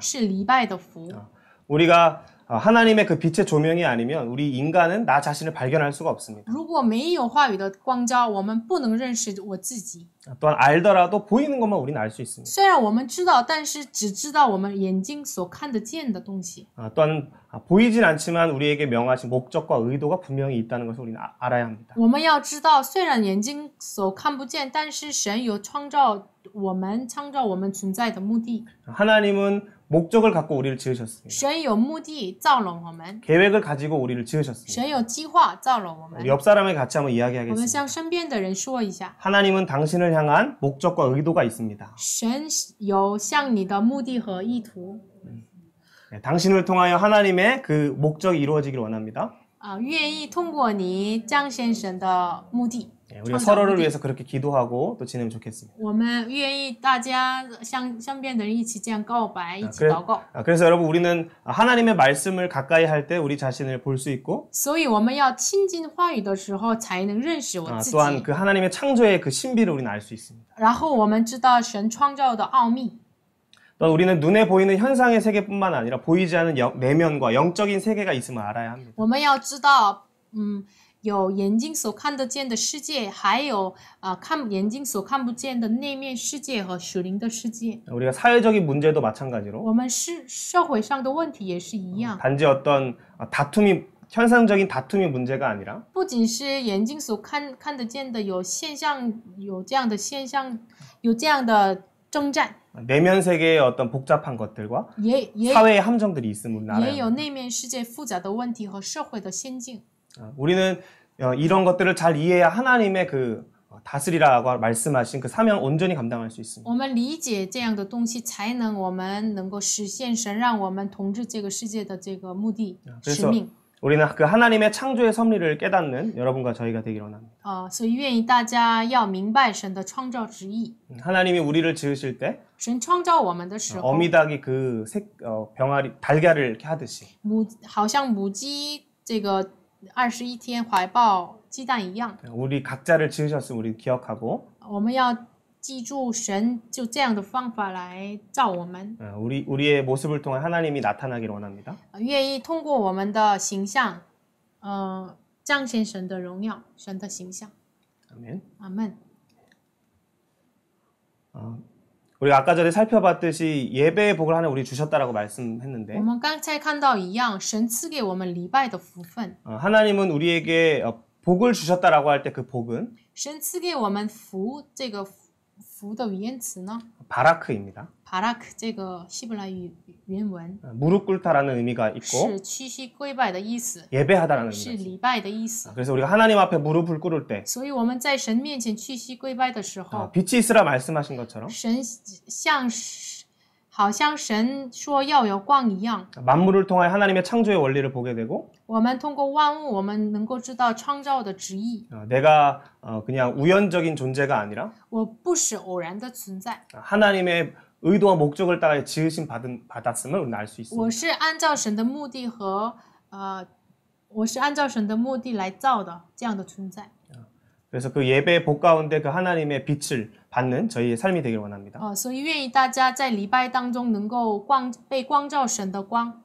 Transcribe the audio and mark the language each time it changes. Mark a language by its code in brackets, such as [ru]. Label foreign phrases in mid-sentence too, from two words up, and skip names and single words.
[zh] 是礼拜的福。 [ko] 우리가 하나님의 그 빛의 조명이 아니면 우리 인간은 나 자신을 발견할 수가 없습니다. [zh] 如果没有话语的光照，我们不能认识我自己。 [ko] 또한 알더라도 보이는 것만 우리는 알 수 있습니다. [zh] 虽然我们知道，但是只知道我们眼睛所看得见的东西。 [ko] 또한 보이진 않지만 우리에게 명하신 목적과 의도가 분명히 있다는 것을 우리는 알아야 합니다. [zh] 我们要知道，虽然眼睛所看不见，但是神有创造我们存在的目的。 [ko] 하나님은 목적을 갖고 우리를 지으셨습니다. [zh] 神有目的造了我们， [ko] 계획을 가지고 우리를 지으셨습니다. [zh] 神有计划造了我们。 [ko] 옆 사람에 같이 한번 [zh] 我们 [ko] 이야기하겠습니다. [zh] 向身边的人说一下， [ko] 하나님은 당신을 향한 목적과 의도가 있습니다. [zh] 神有向你的目的和意图。 [ko] 네, 당신을 통하여 하나님의 그 목적이 이루어지길 원합니다. [zh] 愿意通过你彰显神的目的。 [ko] 네, 우리가 서로를 위해서 그렇게 기도하고 또 지내면 좋겠습니다. [zh] 我们愿意大家向身边的人一起这样告白，一起祷告。 [ko] 그래서 여러분 우리는 하나님의 말씀을 가까이 할 때 우리 자신을 볼 수 있고 [zh] 所以我们要亲近话语的时候，才能认识我自己。 [ko] 또한 그 하나님의 창조의 그 신비를 우리는 알 수 있습니다. [zh] 然后我们知道神创造的奥秘。 [ko] 또 우리는 눈에 보이는 현상의 세계뿐만 아니라 보이지 않는 내면과 영적인 세계가 있음을 알아야 합니다. [zh] 我们要知道，有眼睛所看得见的世界，还有眼睛所看不见的内面世界和属灵的世界。 [ko] 우리가 사회적인 문제도 마찬가지로 [zh] 我们社会上的问题也是一样， [ko] 단지 어떤 다툼이 현상적인 다툼이 문제가 아니라 [zh] 不仅是眼睛所看得见的有现象，有这样的现象，有这样的征战， [ko] 내면 세계의 어떤 복잡한 것들과 [zh] 也 [ko] 사회의 함정들이 있음을 알아야 [zh] 也有 [ko] 합니다. [zh] 内面世界复杂的问题和社会的先进。 [ko] 우리는 이런 것들을 잘 이해해야 하나님의 그 다스리라고 말씀하신 그 사명 온전히 감당할 수 있습니다. [zh] 我们理解这样的东西，才能我们能够实现神让我们统治这个世界的这个目的使 [ko] 그래서 [zh] 命。 [ko] 우리는 그 하나님의 창조의 섭리를 깨닫는 여러분과 저희가 되기를 원합니다. [zh] 所以愿意大家要明白神的创造旨意。 [ko] 하나님이 우리를 지으실 때 [zh] 神创造我们的时候， [ko] 어미닭이 그 병아리 달걀을 이렇게 하듯이 [zh] 好像母鸡这个21天怀抱鸡蛋一样， [ko] 우리 각자를 지으셨음을 우리 기억하고 [zh] 我们要记住神就这样的方法来造我们， [ko] 우리의 모습을 통해 하나님이 나타나기를 원합니다. [zh] 愿意通过我们的形象，彰显神的荣耀，神的形象。 [ko] 아멘. [zh] 阿门。 [ko] 우리가 아까 전에 살펴봤듯이 예배의 복을 하나 우리 주셨다라고 말씀했는데 [zh] 我们刚才看到一样，神赐给我们礼拜的福分。 [ko] 하나님은 우리에게 복을 주셨다라고 할 때 그 복은 [zh] 神赐给我们福，这个福的语言词呢 [ko] 바라크입니다. [zh] ，parak 这个希伯来语原文 [ko] 무릎 꿇다라는 의미가 있고 [zh] 是屈膝跪拜的意思， [ko] 예배하다라는 [zh] 是 [ko] 의미가 있습니다. [zh] 礼拜的意思。 [ko] 그래서 우리가 하나님 앞에 무릎을 꿇을 때 [zh] 所以我们在神面前屈膝跪拜的时候， [ko] 빛이 있으라 말씀하신 것처럼 [zh] 神好像神说要有光一样， [ko] 만물을 통하여 하나님의 창조의 원리를 보게 되고 [zh] 我们通过万物，我们能够知道创造的旨意。 [ko] 내가 그냥 우연적인 존재가 아니라 [zh] 我不是偶然的存在， [ko] 하나님의 의도와 목적을 따라 지으심 받았음을 우리는 알 수 있습니다. [zh] 我是按照神的目的和我是按照神的目的来造的这样的存在。 [ko] 그래서 그 예배의 복 가운데 그 하나님의 빛을 받는 저희의 삶이 되길 원합니다. [zh] 所以愿意大家在礼拜当中能够被光照神的光。